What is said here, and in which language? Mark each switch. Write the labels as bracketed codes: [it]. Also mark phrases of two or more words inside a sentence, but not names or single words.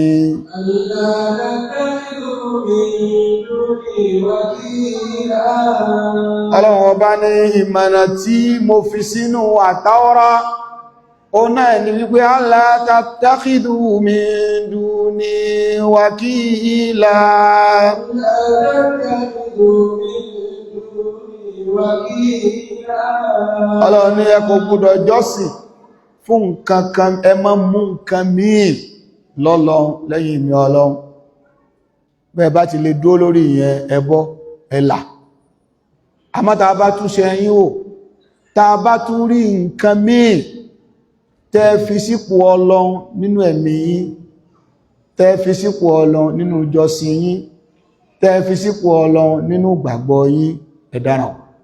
[yo] Ọlọ́run Ọba ní ìmọ̀nà tí mo fi sínú àtàwọ́rá ó náà ni wípé [ar] ألا تتخذوا من دوني وكيلا [yo] Ọlọ́run ní ẹ kò gbọdọ̀ jọ́sìn fún nǹkan kan ẹ má mú nǹkan míì lọ́lọ́run lẹ́yìn mi Ọlọ́run bẹ́ẹ̀ bá ti lè dúró lórí ìyẹn ẹbọ ẹ̀là àmọ́ tá a bá tún ṣe ẹ̀yìn wò tá a bá tún rí nǹkan míì tẹ́ fi sípò Ọlọ́run nínú ẹ̀mí yín tẹ́ fi sípò Ọlọ́run nínú ìjọsìn yín tẹ́ fi sípò Ọlọ́run nínú ìgbàgbọ́ yín ẹ dáràn